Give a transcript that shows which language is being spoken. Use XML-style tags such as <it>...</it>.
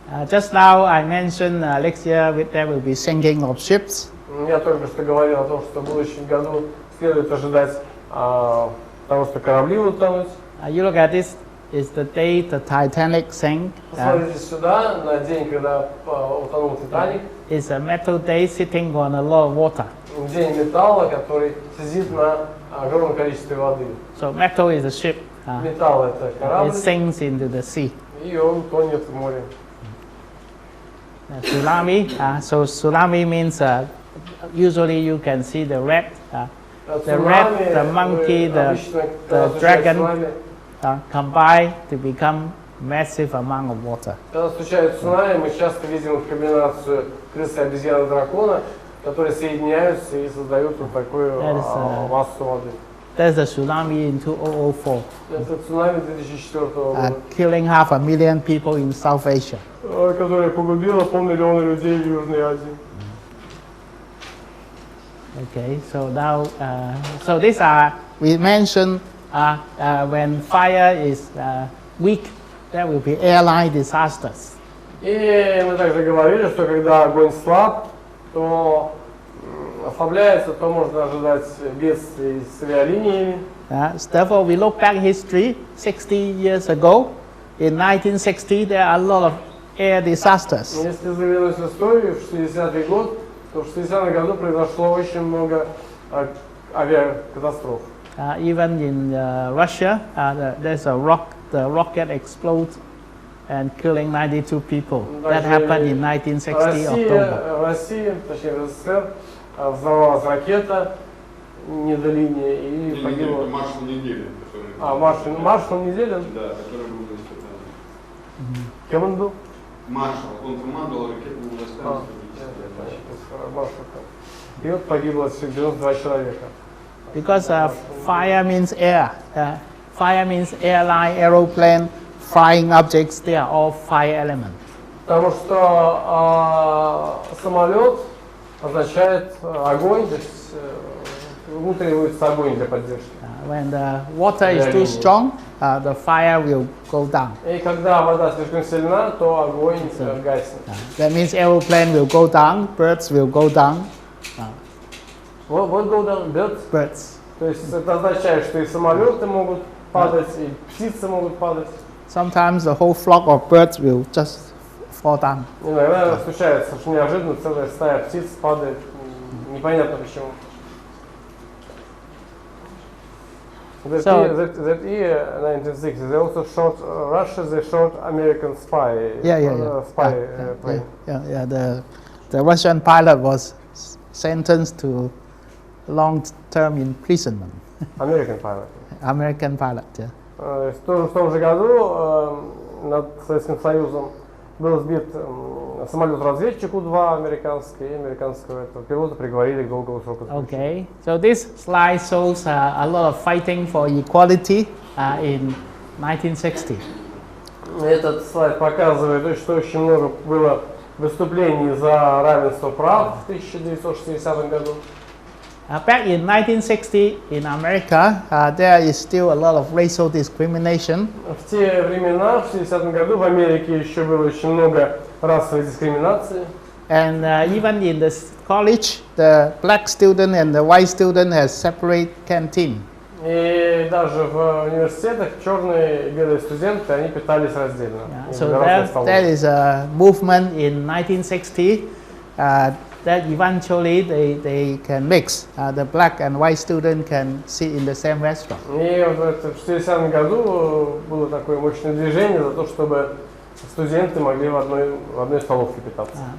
<en>Just now I mentioned next year there will be sinking of ships.</en> <ru>Я только что говорил о том, что в будущем году следует ожидать того, что корабли будут тонуть.</ru> <en>You look at this, is the day the Titanic sank.</en> <ru>Посмотрите сюда, на день, когда утонул Титаник.</ru> <en>It's a metal day sitting on a lot of water.</en> <ru>День металла, который сидит на огромном количестве воды.</ru> <en>So metal is a ship.</en> <ru>Металл это корабль,</ru> <en>It sinks into the sea.</en> <ru>и он тонет в море.</ru> <en>Tsunami. So tsunami means usually you can see the rat, the rat, the monkey, the dragon combine to become massive amount of water.</en> <ru>Когда случается цунами, мы часто видим комбинацию крысы, обезьяны, дракона, которые соединяются и создают вот такую массу воды.</ru> <en>There's a tsunami in 2004,</en> <ru>Это цунами 2004 года,</ru> <en>killing 500,000 people in South Asia.</en> <ru>которое погубило 500 000 людей в Южной Азии.</ru> <en>Okay, so now, so these are, we mentioned when fire is weak, there will be airline disasters.</en> <ru>И мы также говорили, что когда огонь слаб, то ослабляется, то можно ожидать бедствий с авиалиниями.</ru> <en>Therefore, we look back history 60 years ago. In 1960, there are a lot of air disasters.</en> <ru>Если заглянуть в историю, в 60-й год, то в 60-м году произошло очень много авиакатастроф.</ru> <en>Even in Russia, there's the rocket explodes and killing 92 people. That happened in 1960 October.</en> <ru>В России, точнее в СССР, взорвалась ракета не до линии и погибло. Маршал Неделин, который... Маршал Неделин? Да, который был испытан. Кем он был? Маршал, он командовал ракетными войсками. И вот погибло 92 человека.</ru> <en>Because fire means air. Fire means airline, aeroplane, flying objects, they are all fire elements.</en> <ru>Потому что самолет означает огонь, то есть ему требуется огонь для поддержки.</ru> <en>When the water is too strong, the fire will go down.</en> <ru>И когда вода слишком сильна, то огонь гаснет.</ru> <en>That means aeroplane will go down, birds will go down. What go down? Birds? Birds.</en> <ru>То есть это означает, что и самолеты могут падать, и птицы могут падать.</ru> <en>Sometimes the whole flock of birds will just fall down.</en> <ru>Иногда случается, что неожиданно целая стая птиц падает, непонятно почему.</ru> <en>That year, 1960, they also shot Russia. They shot American spy. Plane. The Russian pilot was sentenced to long-term imprisonment. American pilot. American pilot, yeah.</en> <ru>В том же году над Советским Союзом был сбит самолет-разведчик У-2 американский, и американского этого пилота приговорили к долгому сроку заключения.</ru> <en>Okay, so this slide shows a lot of fighting for equality in 1960.</en> <ru>Этот слайд показывает, что очень много было выступлений за равенство прав в 1960 году.</ru> <en>Back in 1960 in America, there is still a lot of racial discrimination.</en> <ru>В те времена, в 60 году, в Америке еще было очень много расовой дискриминации.</ru> <en>And even in the college, the black student and the white student has separate canteen.</en> <ru>И даже в университетах черные и белые студенты, они питались раздельно.</ru> <en>So that is a movement in 1960 that eventually they can mix. The black and white student can sit in the same restaurant.</en> <ru>И в 60 году было такое мощное движение за то, чтобы студенты могли в одной столовке питаться.</ru>